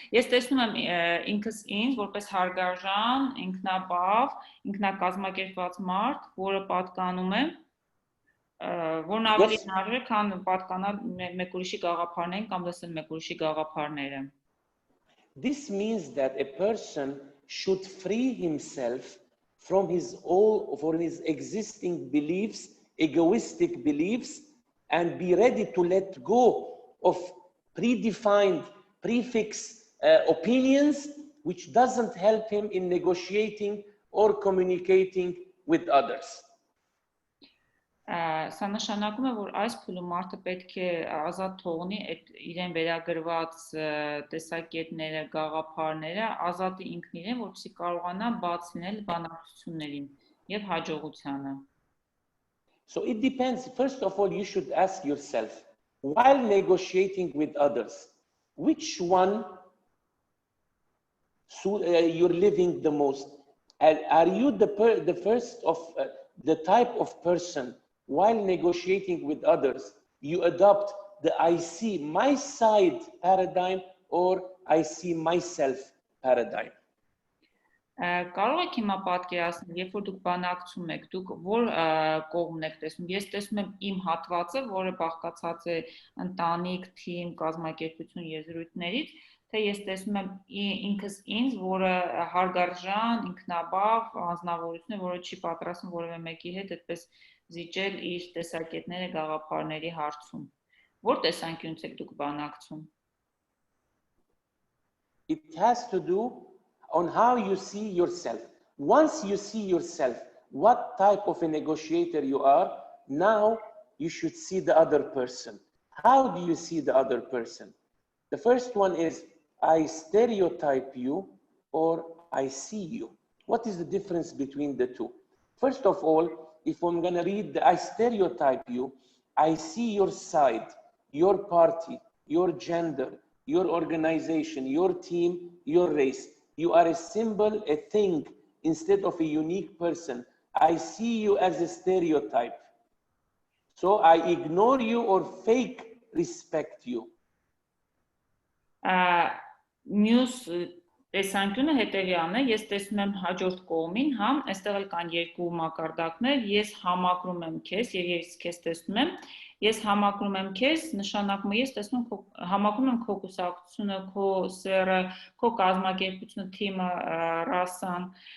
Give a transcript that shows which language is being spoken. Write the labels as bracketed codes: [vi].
[hy] Ես տեսնում եմ ինքս ինձ որպես հարգարժան, ինքնաբավ, ինքնակազմակերպված մարդ, որը պատկանում է, որն ավելի հնարավոր է, քան պատկանալ մեկ ուրիշի գաղափարներին կամ լսել մեկ ուրիշի գաղափարները։ [en] This means that a person should free himself from his existing beliefs, egoistic beliefs, and be ready to let go of predefined, prefix opinions, which doesn't help him in negotiating or communicating with others. [hy] Սա նշանակում է, որ այս փուլում մարդը պետք է ազատ թողնի այդ իրեն վերագրված տեսակետները, գաղափարները, ազատի ինքն իրեն, որպեսզի կարողանա բաց լինել բանակցություններին եւ հաջողությանը։ [en] So it depends. First of all, you should ask yourself, while negotiating with others, which one you're living the most? Are you the first of the type of person, while negotiating with others, you adopt the I see my side paradigm or I see myself paradigm? [hy] Կարող եք հիմա պատկերացնել, երբ որ դուք բանակցում եք, դուք որ կողմն եք տեսնում։ Ես տեսնում եմ իմ հատվածը, որը բաղկացած է ընտանիք, թիմ, կազմակերպություն եզրույթներից, թե ես տեսնում եմ ինքս ինձ, որը հարգարժան, ինքնաբավ, անձնավորություն է, որը չի պատրաստվում որևէ մեկի հետ այդպես զիջել իր տեսակետները, գաղափարների հարցում։ Որ տեսանկյունից եք դուք բանակցում։ [en] It has to do on how you see yourself. Once you see yourself, what type of a negotiator you are, now you should see the other person. How do you see the other person? The first one is, I stereotype you or I see you. What is the difference between the two? First of all, if I'm going to read the I stereotype you, I see your side, your party, your gender, your organization, your team, your race. You are a symbol, a thing, instead of a unique person. I see you as a stereotype. So I ignore you or fake respect you. [hy] Մյուս տեսանկյունը հետևյալն է, ես տեսնում եմ հաջորդ կողմին, հա, այստեղ էլ կան երկու մակարդակներ, ես համակրում եմ քեզ եւ ես քեզ տեսնում եմ, ես համակրում եմ քեզ, նշանակում է ես տեսնում համակրում եմ քո կուսակցությունը, քո սերը, քո կազմակերպությունը, թիմը, ռասան,